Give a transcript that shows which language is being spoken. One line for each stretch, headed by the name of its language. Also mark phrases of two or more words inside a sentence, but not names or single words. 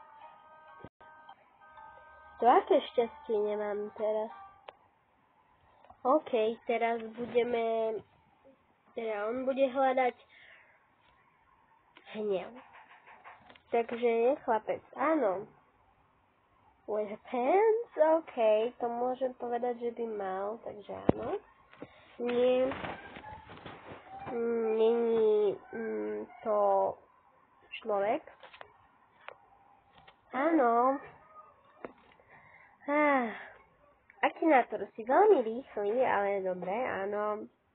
Slovak: To aké šťastie nemám teraz? OK, teraz on bude hľadať hnev. Takže je chlapec. Áno.
English: With pants?
Slovak: OK, to môžem povedať, že by mal, takže áno. Nie. Není to človek. Áno. Akinator si veľmi rýchly, ale dobre, áno.